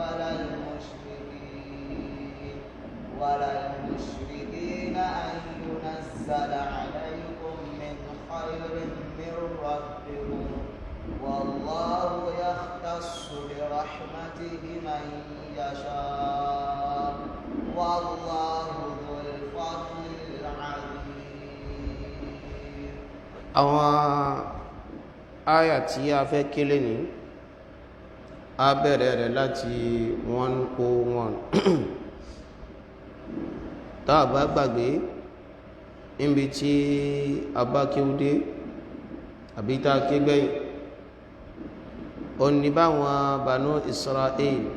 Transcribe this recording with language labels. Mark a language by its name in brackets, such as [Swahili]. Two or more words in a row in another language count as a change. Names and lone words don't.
[Arabic] ولا المشركين أن ينزل عليكم من خير من ربكم والله يختص برحمته من يشاء والله ذو الفضل العظيم. [Yoruba] àwọn àyà tí a fẹ́ kílé ní a bẹ̀rẹ̀ rẹ̀ láti 101 tá a bá gbàgbé níbi tí a bá kíúdé àbí tá a ké gbẹ̀yìn ó ní báwọn Banu Israel